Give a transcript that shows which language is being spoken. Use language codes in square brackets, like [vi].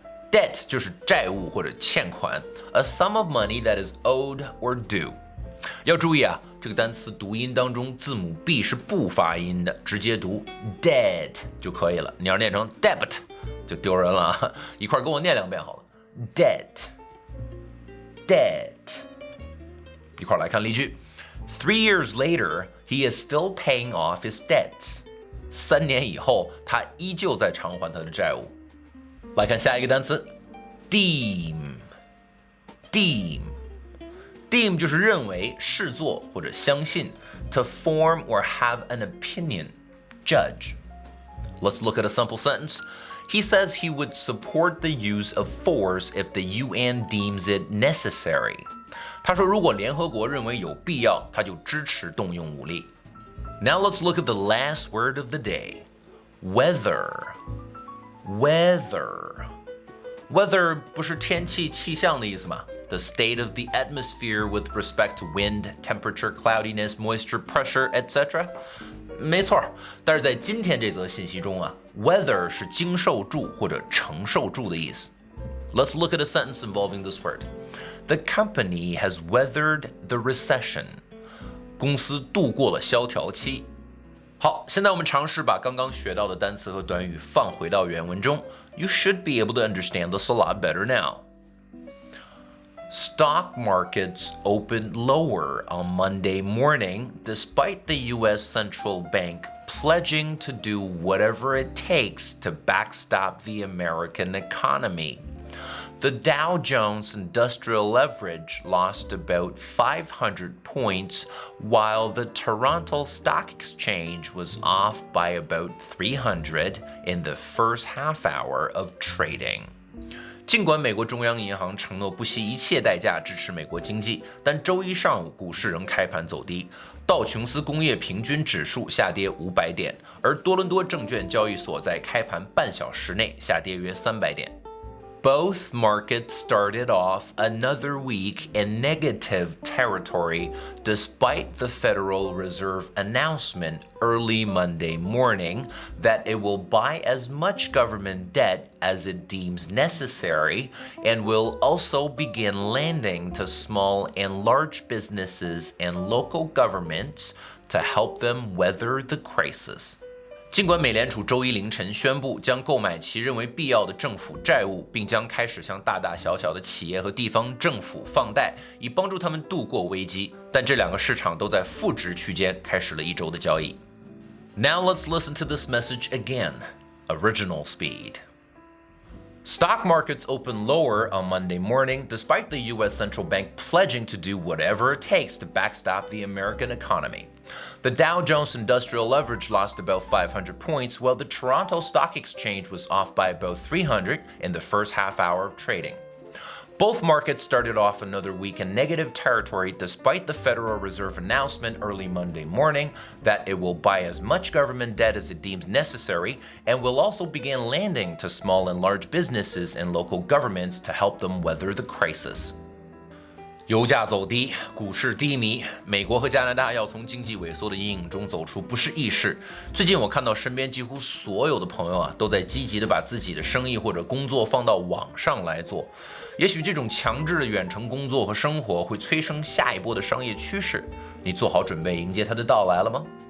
[en] Debt [zh] 就是债务或者欠款 [en] ，a sum of money that is owed or due。 [zh] 要注意啊，这个单词读音当中字母 B 是不发音的，直接读 debt 就可以了。你要念成 debit 就丢人了啊！一块跟我念2遍好了 ，debt。一块来看例句 [en] ：3 years later, he is still paying off his debts. [zh] 3年以后，他依旧在偿还他的债务。来看下一个单词 ，deem 就是认为、视作或者相信 ， [en] to form or have an opinion, judge. Let's look at a simple sentence. He says he would support the use of force if the UN deems it necessary. [zh] 他说，如果联合国认為有必要，他就支持動用武力。 [en] Now let's look at the last word of the day, weather. [zh] Weather 不是天气、气象的意思吗？ [en] The state of the atmosphere with respect to wind, temperature, cloudiness, moisture, pressure, etc. [zh] 没错，但是在今天这则信息中啊 ，weather 是经受住或者承受住的意思。 [en] Let's look at a sentence involving this word. The company has weathered the recession. [zh] 公司度过了萧条期。好，现在我们尝试把刚刚学到的单词和短语放回到原文中。 [en] You should be able to understand this a lot better now. Stock markets opened lower on Monday morning despite the U.S. Central Bank pledging to do whatever it takes to backstop the American economy. The Dow Jones Industrial Leverage lost about 500 points, while the Toronto Stock Exchange was off by about 300 in the first half hour of trading. [zh] 尽管美国中央银行承诺不惜一切代价支持美国经济，但周一上午股市仍开盘走低，道琼斯工业平均指数下跌500点，而多伦多证券交易所在开盘半小时内下跌约300点。 [en] Both markets started off another week in negative territory despite the Federal Reserve announcement early Monday morning that it will buy as much government debt as it deems necessary and will also begin lending to small and large businesses and local governments to help them weather the crisis. [zh] 尽管美联储周一凌晨宣布将购买其认为必要的政府债务，并将开始向大大小小的企业和地方政府放贷，以帮助他们度过危机，但这两个市场都在负值区间开始了一周的交易。 [en] Now let's listen to this message again. Original speed. Stock markets opened lower on Monday morning despite the U.S. Central Bank pledging to do whatever it takes to backstop the American economy. The Dow Jones Industrial Leverage lost about 500 points, while the Toronto Stock Exchange was off by about 300 in the first half hour of trading. Both markets started off another week in negative territory despite the Federal Reserve announcement early Monday morning that it will buy as much government debt as it deems necessary and will also begin lending to small and large businesses and local governments to help them weather the crisis. [zh] 油价走低，股市低迷，美国和加拿大要从经济萎缩的阴影中走出不是易事。最近我看到身边几乎所有的朋友啊，都在积极的把自己的生意或者工作放到网上来做。也许这种强制的远程工作和生活会催生下一波的商业趋势，你做好准备迎接它的到来了吗？